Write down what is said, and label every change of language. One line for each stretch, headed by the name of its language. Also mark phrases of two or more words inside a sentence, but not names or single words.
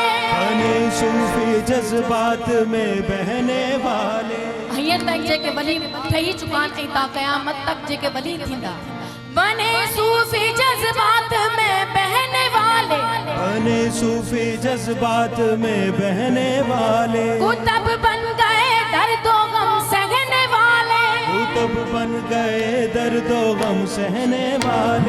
Urdu: بنے صوفی جذبات میں بہنے والے
Sindhi: हीअं तक जेके वली ठही चुका आहिनि ऐं ता क़यामत तक जेके वली थींदा।
Urdu: بنے صوفی جذبات میں بہنے والے بنے صوفی جذبات میں بہنے والے قطب بن گئے درد و غم سہنے والے قطب بن گئے درد و غم سہنے والے